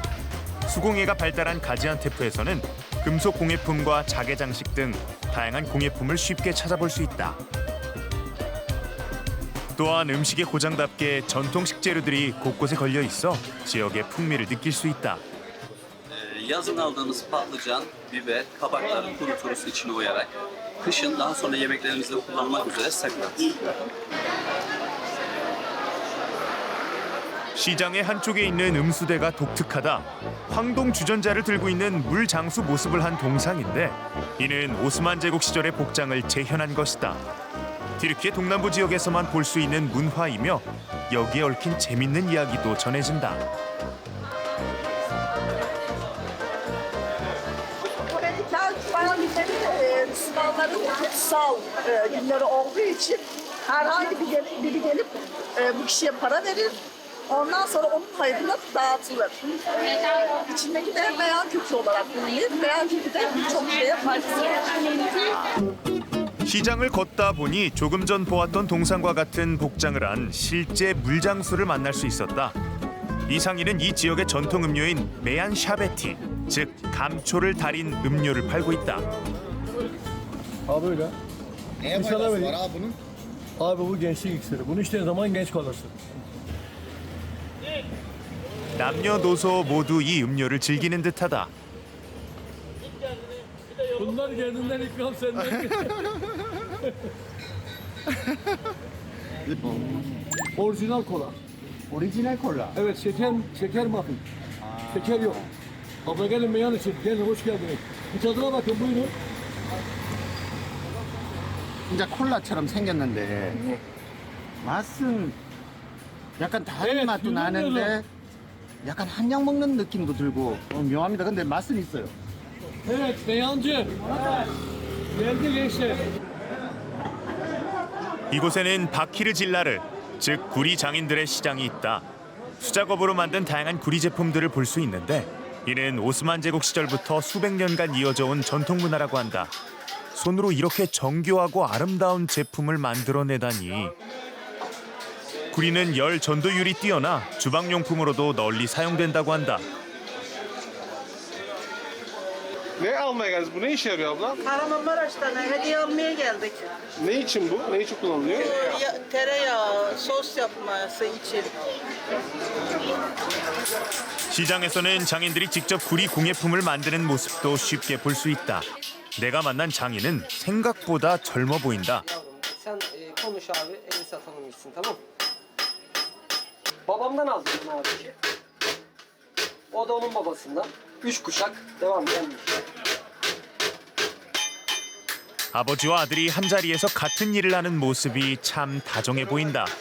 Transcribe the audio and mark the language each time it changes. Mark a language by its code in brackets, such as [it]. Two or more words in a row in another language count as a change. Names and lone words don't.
[ko] 수공예가 발달한 가지안테프에서는 금속 공예품과 자개 장식 등 다양한 공예품을 쉽게 찾아볼 수 있다. 또한 음식의 고장답게 전통 식재료들이 곳곳에 걸려 있어 지역의 풍미를 느낄 수 있다. [tr] Yazın aldığımız patlıcan, biber, kabakları kuruturuz içine oyarak. Kışın daha sonra yemeklerimizde kullanmak üzere saklarız. [ko] 시장의 한쪽에 있는 음수대가 독특하다. 황동 주전자를 들고 있는 물장수 모습을 한 동상인데 이는 오스만 제국 시절의 복장을 재현한 것이다. 튀르키예 동남부 지역에서만 볼 수 있는 문화이며 여기에 얽힌 재밌는 이야기도 전해진다. [tr] Müslümanların kutsal günleri olduğu için herhangi biri gelip bu kişiye para verir. Ondan sonra onun hayrına dağıtılır. İçindeki de beyan kökü olarak bilinir. Beyan kökü de çok şeye faydası var. [ko] 시장을 걷다 보니 조금 전 보았던 동상과 같은 복장을 한 실제 물장수를 만날 수 있었다. 이 상인은 이 지역의 전통 음료인 메안 샤베티, 즉 감초를 달인 음료를 팔고 있다. [tr] Abi öyle. Neye İnşallah faydası böyle. var abi bunun? Abi bu gençlik iksiri. Bunu içtiğin zaman genç kalırsın. [ko] 남녀노소 모두 이 음료를 즐기는 듯하다. [tr] Bunlar kendinden ikram senden. Orijinal kola. Orijinal kola. Evet şeker muffin. Şeker yok. Abla gelin meyan için. Gelin hoş geldiniz. Bir tadına bakın buyurun. [ko] 진짜 콜라처럼 생겼는데 맛은 약간 다른 네, 맛도 그거는- 나는데 약간 한약 먹는 느낌도 들고 묘합니다. 근데 맛은 있어요. [tr] Evet meyancı. Geldi gençler. [ko] 이곳에는 바키르 질라르, 즉 구리 장인들의 시장이 있다. 수작업으로 만든 다양한 구리 제품들을 볼 수 있는데 이는 오스만 제국 시절부터 수백 년간 이어져 온 전통 문화라고 한다. 손으로 이렇게 정교하고 아름다운 제품을 만들어내다니. 구리는 열 전도율이 뛰어나 주방용품으로도 널리 사용된다고 한다. [tr] Ne almaya geldiniz? Bu ne işe yarıyor abla? Kahramanmaraş'tan hediye almaya geldik. Ne için bu? Ne için kullanılıyor? Tereyağı, sos yapması için. [ko] 시장에서는 장인들이 직접 구리 공예품을 만드는 모습도 쉽게 볼 수 있다. 내가 만난 장인은 생각보다 젊어 보인다. [tr] Sen konuş abi, elini satalım gitsin, tamam mı? Babamdan aldım bunu abi. O da onun babasından. 3 kuşak devam gelmiş. [ko] 아버지와 아들이 한자리에서 같은 일을 하는 모습이 참 다정해 보인다.